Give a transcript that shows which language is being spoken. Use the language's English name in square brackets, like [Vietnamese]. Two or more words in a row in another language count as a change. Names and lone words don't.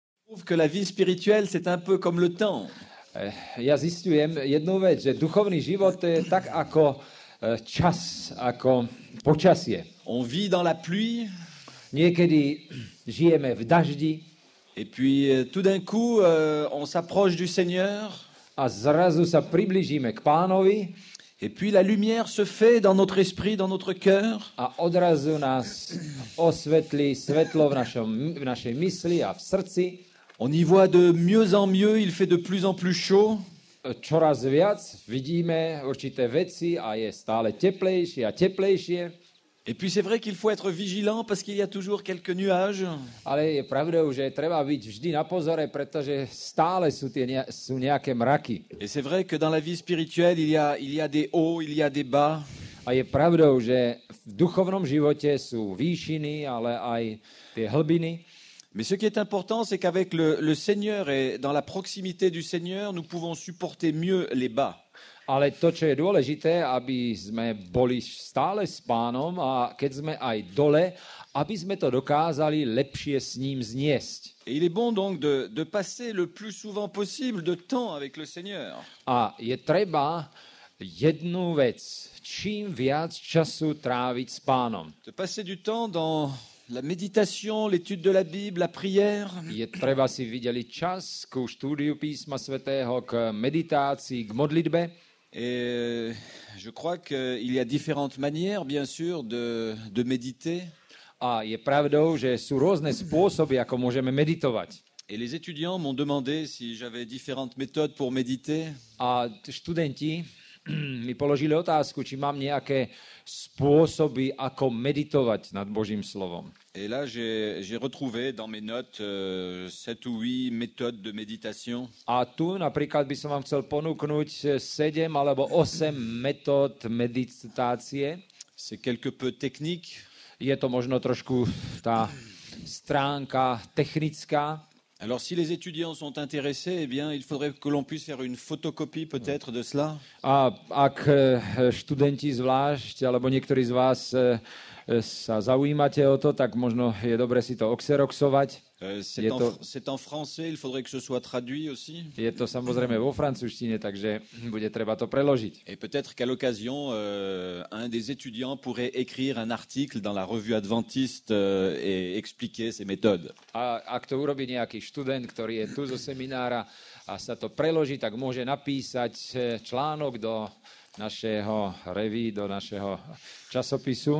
[French] trouve que la vie spirituelle, c'est un peu comme le temps. [Slovak] Ja zistujem jednu vec, že duchovný život je tak ako čas, ako počasie. [French] On vit dans la pluie, [Slovak] Niekedy žijeme v daždi [French] et puis tout d'un coup, on s'approche du Seigneur, [Slovak] a zrazu sa priblížime k Pánovi [French] et puis la lumière se fait dans notre esprit, dans notre cœur. [Slovak] a odrazu nás osvetlí svetlo v našej mysli a v srdci. [French] On y voit de mieux en mieux, il fait de plus en plus chaud. [Slovak] Čoraz viac vidíme určité veci a je stále teplejšie a teplejšie. [French] Et puis c'est vrai qu'il faut être vigilant parce qu'il y a toujours quelques nuages. [Slovak] Ale je pravdou, že treba byť vždy na pozore, pretože stále sú nejaké mraky. [French] Et c'est vrai que dans la vie spirituelle, il y a des hauts, il y a des bas. [Slovak] A je pravdou, že v duchovnom živote sú výšiny, ale aj tie hlbiny. [French] Mais ce qui est important, c'est qu'avec le Seigneur et dans la proximité du Seigneur, nous pouvons supporter mieux les bas. [Slovak] Ale to, čo je dôležité, aby sme boli stále s Pánom a keď sme aj dole, aby sme to dokázali lepšie s ním zniesť. [French] Et il est bon donc de passer le plus souvent possible de temps avec le Seigneur. [Slovak] A je treba jednu vec, čím viac času tráviť s Pánom. [French] De passer du temps dans la méditation, l'étude de la Bible, la prière. [Slovak] Je treba si videliť čas ku štúdiu písma svätého, k meditácii, k modlitbe. [French] Et je crois qu'il y a différentes manières, bien sûr, de méditer. [Slovak] A je pravdou, že sú rôzne spôsoby, ako môžeme meditovať. [French] Et les étudiants m'ont demandé si j'avais différentes méthodes pour méditer. [Slovak] A študenti mi položili otázku, či mám nejaké spôsoby, ako meditovať nad Božím slovom. [French] Et là, j'ai retrouvé dans mes notes 7 ou 8 méthodes de méditation. [Slovak] A tu napríklad by som vám chcel ponúknuť 7 alebo 8 metód meditácie. [French] C'est quelque peu technique. [Slovak] Je to možno trošku tá stránka technická. [French] Alors, si les étudiants sont intéressés, eh bien, il faudrait que l'on puisse faire une photocopie peut-être de cela. [Slovak] A ak študenti zvlášť, alebo niektorí z vás sa zaujímate o to, tak možno je dobre si to oxeroxovať. [French] C'est en français, il faudrait que ce soit traduit aussi. [Slovak] Je to samozrejme vo francúzštine, takže bude treba to preložiť. [French] Et peut-être qu'à l'occasion, un des étudiants pourrait écrire un article dans la revue adventiste et expliquer ses méthodes. [Slovak] A ak to urobí nejaký študent, ktorý je tu zo seminára a sa to preloží, tak môže napísať článok do našeho revue, do našeho časopisu.